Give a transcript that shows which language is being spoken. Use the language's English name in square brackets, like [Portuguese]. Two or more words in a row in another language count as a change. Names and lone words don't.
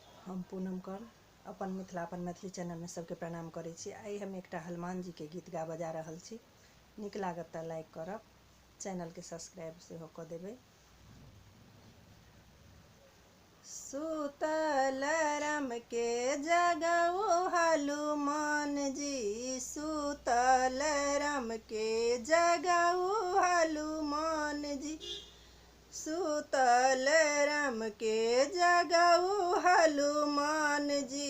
[Maithili] हम पूनम कर अपन मिथिला अपन मैथिली चैनल में सबके प्रणाम करै छी। आई हम एकटा हनुमान जी के गीत गा बजा रहल छी। नीक लागत तऽ लाइक करब, चैनल के सब्सक्राइब सेहो कऽ देबै। सुतल राम के जगाओ हनुमान जी, सुतल राम के जगाओ हनुमान जी, सुतल राम के जगाओ हनुमान जी।